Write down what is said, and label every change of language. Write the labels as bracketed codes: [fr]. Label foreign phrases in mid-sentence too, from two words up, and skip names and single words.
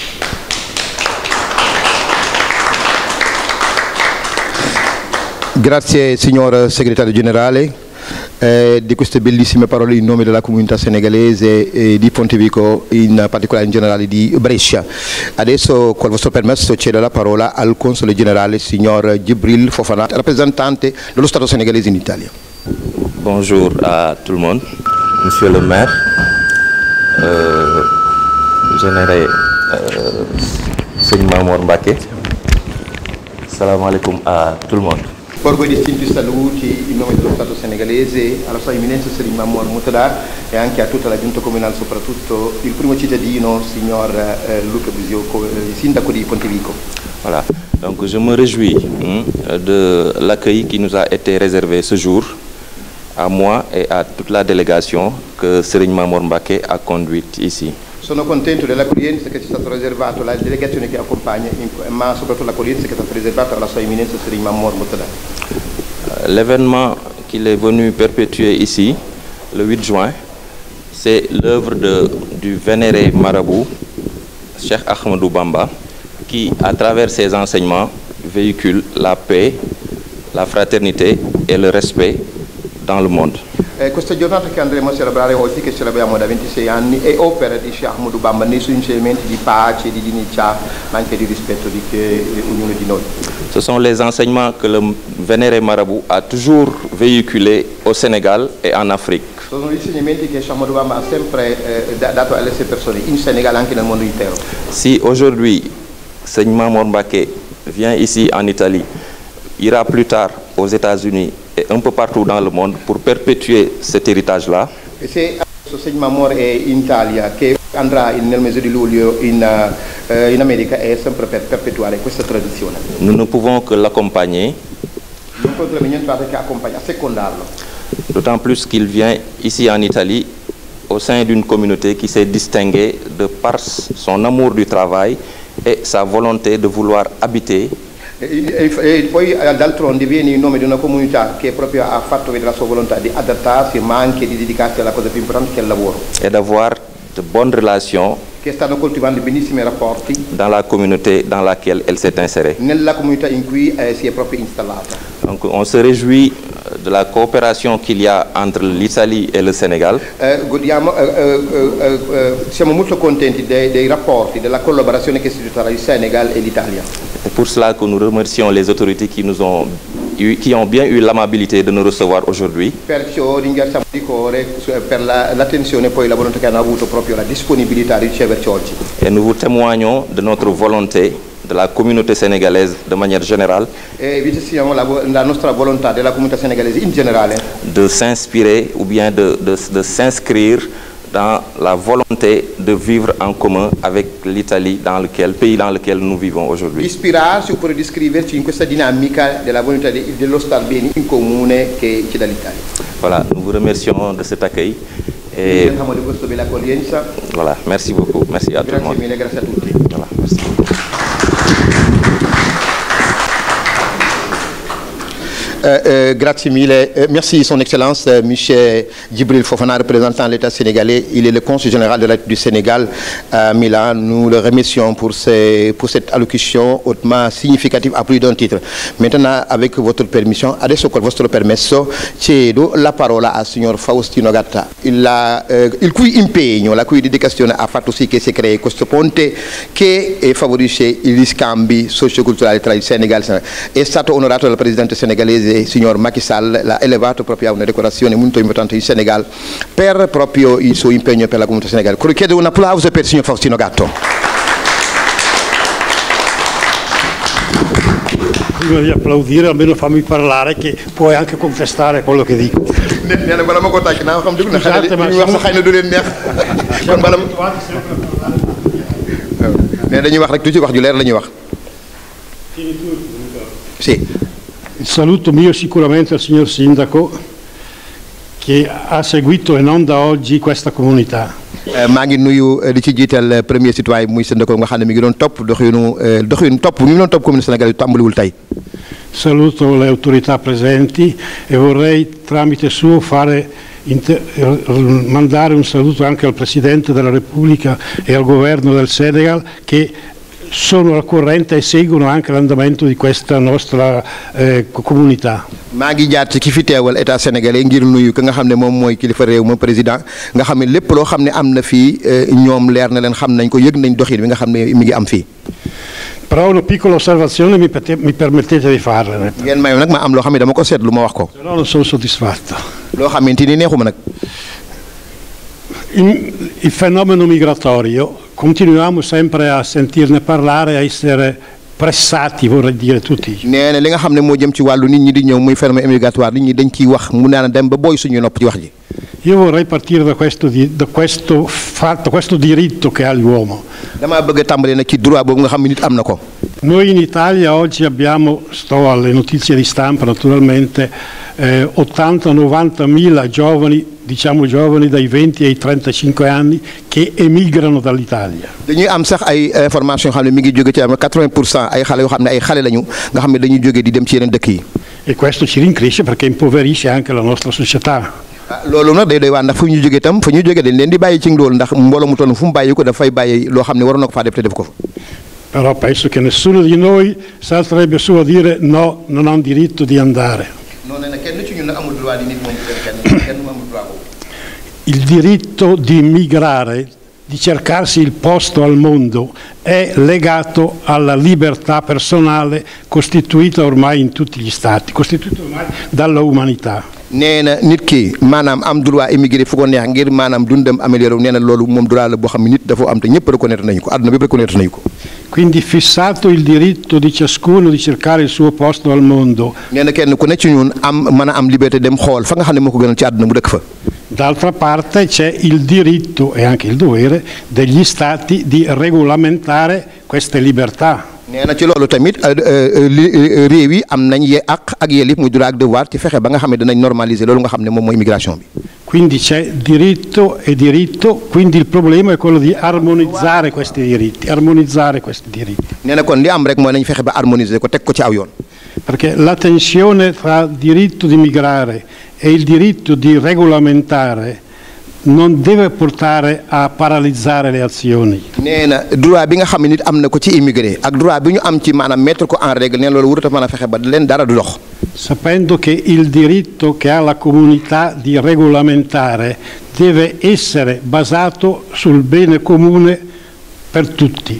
[it] Grazie signor segretario generale di queste bellissime parole in nome della comunità senegalese di Pontevico, in particolare in generale di Brescia. Adesso col vostro permesso cedo la parola al console generale signor Djibril Fofana, rappresentante dello Stato sénégalais in Italia. [fr] Bonjour à tout le monde, monsieur le maire, général Seigne Mamour Mbacké. [ar] سلام عليكم [fr] à tout le monde. [it] Porgo i distinti saluti in nome dello Stato senegalese alla sua eminenza Serigne Mamour Moutada e anche a tutta la giunta comunale, soprattutto il primo cittadino, signor Luca Bosio, sindaco di Pontevico. [fr] Voilà, donc je me réjouis de l'accueil qui nous a été réservé ce jour à moi et à toute la délégation que Serigne Mamour Mbacké a conduite ici. [it] Sono contento dell'accoglienza che ci è stato riservato, la delegazione che accompagna, ma soprattutto l'accoglienza che è stata riservata alla sua eminenza Serigne Mamour Moutada. [fr] L'événement qu'il est venu perpétuer ici, le 8 juin, c'est l'œuvre du vénéré marabout Cheikh Ahmadou Bamba, qui, à travers ses enseignements, véhicule la paix, la fraternité et le respect dans le monde. [it] Questa giornata che andremo a celebrare oggi, che celebriamo da 26 anni, è opera di Cheikh Ahmadou Bamba nei suoi insegnamenti di pace, di dignità, ma anche di rispetto di ognuno di noi. [fr] Ce sont les enseignements que le vénéré marabout a toujours véhiculés au Sénégal et en Afrique. [it] Sono gli insegnamenti che Cheikh Ahmadou Bamba ha sempre dato alle sue persone, in Senegal e anche nel mondo intero. [fr] Si aujourd'hui, Serigne Mamour Mbacké vient ici en Italie, ira plus tard aux États-Unis et un peu partout dans le monde pour perpétuer cet héritage-là. [it] E se Sosegno Mamor è in Italia, che andrà nel mese di luglio in America, è sempre per perpetuare questa tradizione. [fr] Nous ne pouvons que l'accompagner. [it] Non potremo nient'altro che accompagnare, secondarlo. [fr] D'autant plus qu'il vient ici en Italie au sein d'une communauté qui s'est distinguée de par son amour du travail et sa volonté de vouloir habiter. [it] E poi d'altronde viene in nome di una comunità che proprio ha fatto vedere la sua volontà di adattarsi, ma anche di dedicarsi alla cosa più importante che è il lavoro. [fr] Et d'avoir de bonnes relations [it] Che stanno coltivando benissimi rapporti [fr] dans la communauté dans laquelle elle s'est insérée. [it] nella comunità in cui si è proprio installata. [fr] Donc on se réjouit de la coopération qu'il y a entre l'Italie et le Sénégal. [it] Siamo molto contenti dei rapporti, della collaborazione che si tra il Senegal e l'Italia. [fr] C'est pour cela que nous remercions les autorités qui ont bien eu l'amabilité de nous recevoir aujourd'hui. [it] Perciò ringraziamo di cuore per l'attenzione e poi la volontà che hanno avuto, proprio la disponibilità di riceverci oggi. [fr] Et nous vous témoignons de notre volonté, de la communauté sénégalaise de manière générale, [it] E vi testiamo la nostra volontà della comunità senegalese in generale [fr] de s'inspirer ou bien de s'inscrire dans la volonté de vivre en commun avec l'Italie, pays dans lequel nous vivons [it] di [fr] aujourd'hui. [it] ispirarsi oppure di iscriverci in questa dinamica della volontà dello star bene in comune che c'è dall'Italia. [fr] Voilà, nous vous remercions de cet accueil. Et [it] Ringraziamo di questa bella accoglienza. [fr] voilà, merci beaucoup. Merci à tout le [it] Grazie [fr] monde. [it] mille, grazie a tutti. [fr] Voilà, merci beaucoup. [it] Grazie mille. [fr] Merci Son Excellence, Michel Djibril Fofana, représentant de l'État sénégalais. Il est le consul général de l'État du Sénégal à Milan. Nous le remercions pour cette allocution hautement significative à plus d'un titre. Maintenant, avec votre permission, [it] adesso col vostro permesso, cedo la parola al signor Faustino Gatta, il cui impegno, la cui dedicazione ha fatto sì che si crei questo ponte che favorisce gli scambi socioculturali tra il Senegal e è stato onorato dal presidente senegalese signor Macky Sall, l'ha elevato proprio a una decorazione molto importante in Senegal per proprio il suo impegno per la comunità senegalese. Chiedo un applauso per il signor Faustino Gatto. Prima di applaudire almeno fammi parlare, che puoi anche contestare quello che dico. [wo] nee na bala ma ko tàcc naa xam dugg na xale li ñuy wax sa xëy na du leen neex kon bala nee dañuy wax rek toujours wax ju leer la ñuy wax. [it] Sì. Il saluto mio sicuramente al signor Sindaco che ha seguito e non da oggi questa comunità. [wo] maa ngi nuyu di ci jiital [fr] premier citoyen [wo] muy Sendako nga xam ne mi ngi doon topp doxinu topp mi ngi doon topp commune Sénégal yu tàmbaliwul tey. [it] Saluto le autorità presenti e vorrei tramite suo mandare un saluto anche al Presidente della Repubblica e al Governo del Senegal che sono al corrente e seguono anche l'andamento di questa nostra comunità. [wo] maa ngi jaar ci ki fi teewal [fr] état sénégalais [wo] ngir nuyu ki nga xam ne moom mooy kilifa réew ma président nga xam ne lépp loo xam ne am na fii ñoom leer na leen xam nañ ko yëg nañ doxin bi nga xam ne mi ngi am fii. [it] Però una piccola osservazione mi permettete di farla. [wo] ngeen mayoon nag ma am loo xam ne dama ko seetlu ma wax ko. [it] Però non sono soddisfatto. [wo] loo xamante ni neexuma nag. [it] Il fenomeno migratorio continuiamo sempre a sentirne parlare, a essere pressati, vorrei dire tutti. [wo] nee na li nga xam ne moo jëm ci wàllu nit ñi di ñëw muy [fr] phénomène migratoire [wo] nit ñi dañ ciy wax mu naan dem ba booy suñu nopp ci wax ji. [it] Io vorrei partire da questo fatto, questo diritto che ha l'uomo. [wo] damaa bëgg a tàmbali nag ci droit boobu nga xam ne nit am na ko. [it] Noi in Italia oggi abbiamo, sto alle notizie di stampa naturalmente, 80-90 mila giovani, diciamo giovani dai 20 ai 35 anni che emigrano dall'Italia. [wo] dañuy am sax ay information yoo xam ne mi ngi jóge ci am 80% ay xale yoo xam ne ay xale lañu nga xam ne dañuy jóge di dem ci yeneen dëkk yi. [it] E questo ci rincresce perché impoverisce anche la nostra società. [wo] loolu nag day doy waar ndax fu ñu jógee itam fu ñu jógee dañ leen di bàyyi ci loolu ndax mbooloo mu toll fu mu bàyyi ko dafay bàyyi loo xam ne waroon na ko faa def te def ko. [it] Però penso che nessuno di noi salterebbe su a dire no, non ho diritto di andare. non è [wo] kenn ci ñun nag amul droit di nit moom kenn amul droit boobu. [it] Il diritto di migrare, di cercarsi il posto al mondo, è legato alla libertà personale costituita ormai in tutti gli stati, costituita ormai dalla umanità. [wo] nee na nit ki maanaam am [fr] droit émigré [wo] fu ko neex ngir maanaam dundam amélioré nee na loolu moom droit la boo xam ne nit dafa am te ñëpp reconnaître nañu ko àdduna bépp reconnaître nañu ko. [it] Quindi fissato il diritto di ciascuno di cercare il suo posto al mondo. [wo] nee na kenn ku ne ci ñun am mën a am liberté dem xool fa nga xam ne moo ko gënal ci àdduna mu dëkk fa. [it] D'altra parte c'è il diritto e anche il dovere degli stati di regolamentare queste libertà. [wo] nee na ci loolu tamit réew yi am nañ ak yelif muy droit ak devoir ci fexe ba nga xam ne danañ normaliser loolu nga xam ne moom mooy immigration bi. [it] Quindi c'è diritto e diritto, quindi il problema è quello di armonizzare questi diritti, [wo] nee na kon li am rek mooy nañ fexe ba harmoniser ko teg ko ci aw yoon. [it] Perché la tensione tra diritto di migrare e il diritto di regolamentare non deve portare a paralizzare le azioni. [wo] nee na droit bi nga xam ne nit am na ko ci immigré ak droit bi ñu am ci maanaam mettre ko [fr] en règle [wo] nee loolu warut a mën a fexe ba leen dara du dox. [it] Sapendo che il diritto che ha la comunità di regolamentare deve essere basato sul bene comune per tutti.